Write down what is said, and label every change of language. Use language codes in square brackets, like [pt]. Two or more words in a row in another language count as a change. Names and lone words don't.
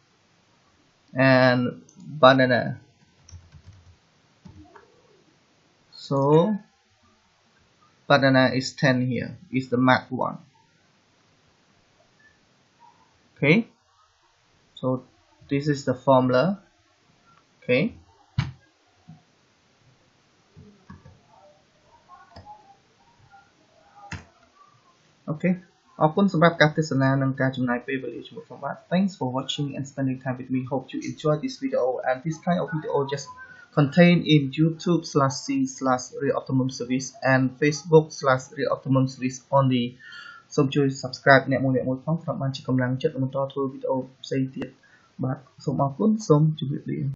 [en] And banana. So banana is 10 here, is the MAC one. Okay, so this is the formula. [km] Okay, អូខេអរគុណសម្រាប់ការទស្សនានិងការចំណាយពេលវេលាជាមួយខ្ញុំបាទ [en] Thanks for watching and spending time with me. Hope you enjoy this video, and this kind of video just contained in YouTube/C/RealOptimumService and Facebook/RealOptimumService only. [km] សូមជួយ subscribe អ្នកមួយផងសម្រាប់បានជាកម្លាំងចិត្តបន្តធ្វើវីដេអូផ្សេងទៀតបាទសូមអរគុណសូមជម្រាបលា